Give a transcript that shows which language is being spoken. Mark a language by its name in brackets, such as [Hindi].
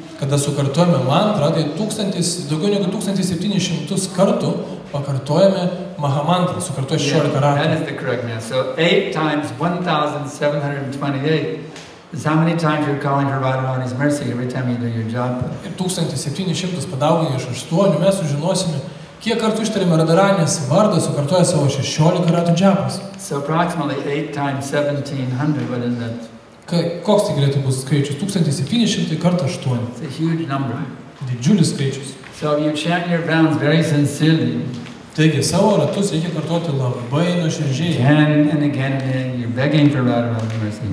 [Lithuanian] Kada sukartojame mantrą, tai daugiau negu 1700 kartų pakartojame Mahamantrą, sukartojame 16 ratų. [English] That is the correct math. So 8 times 1,728 Is how many times you're calling for Radharani's mercy every time you do your japa. [Lithuanian] Ir 1700 padauginę iš 8 mes sužinosime, kiek kartų ištariame Radharanės vardą, sukartoja savo 16 ratų džapas. [English] So approximately 8 times 1700, what is that? [Lithuanian] Koks tai galėtų bus skaičius? 1700 kartą 8. [English] It's a huge number. [Lithuanian] Didžiulis skaičius. [English] So you chant your rounds very sincerely. [Lithuanian] Taigi savo ratus reikia kartoti labai nuoširdžiai. [English] Again and again and again, you're begging for Radharani's mercy.